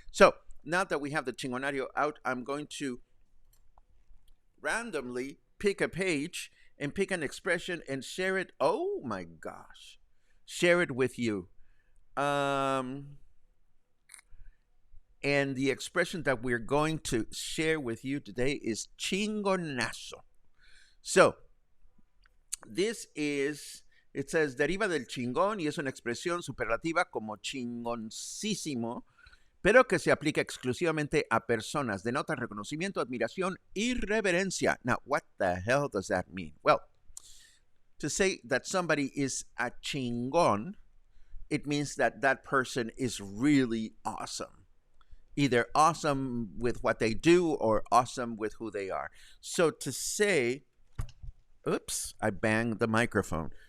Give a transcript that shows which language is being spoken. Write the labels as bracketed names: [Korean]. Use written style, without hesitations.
[English] So now that we have the Chingonario out, I'm going to randomly pick a page and pick an expression and share it. Oh my gosh. Share it with you. And the expression that we're going to share with you today is chingonazo. So, this is, it says, [Spanish] deriva del chingón y es una expresión superlativa como chingoncísimo, pero que se aplica exclusivamente a personas. Denota reconocimiento, admiración y reverencia. [English] Now, what the hell does that mean? Well, to say that somebody is a chingon, it means that that person is really awesome. Either awesome with what they do or awesome with who they are. So to say, oops, I banged the microphone.